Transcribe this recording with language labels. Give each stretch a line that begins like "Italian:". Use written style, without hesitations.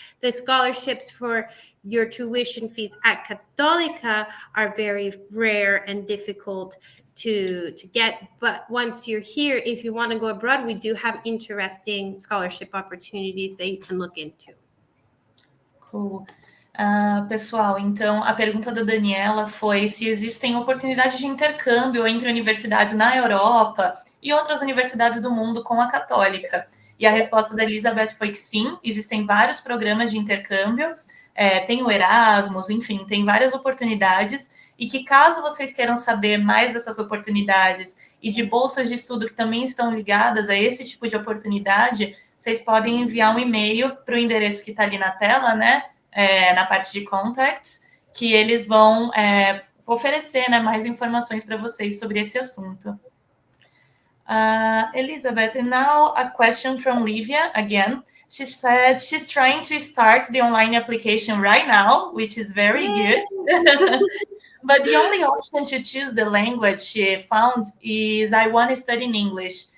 English: The scholarships for your tuition fees at Cattolica are very rare and difficult to get, but once you're here, if you want to go abroad, we do have interesting scholarship opportunities that you can look into. Cool.
Portuguese: Pessoal, então a pergunta da Daniela foi se existem oportunidades de intercâmbio entre universidades na Europa e outras universidades do mundo com a Católica. E a resposta da Elizabeth foi que sim, existem vários programas de intercâmbio, tem o Erasmus, enfim, tem várias oportunidades, e que caso vocês queiram saber mais dessas oportunidades e de bolsas de estudo que também estão ligadas a esse tipo de oportunidade, vocês podem enviar um e-mail para o endereço que está ali na tela, né, na parte de contacts, que eles vão oferecer, né, mais informações para vocês sobre esse assunto.
English: Elizabeth, and now a question from Livia again. She said she's trying to start the online application right now, which is very good. But the only option to choose the language she found is I want to study in English.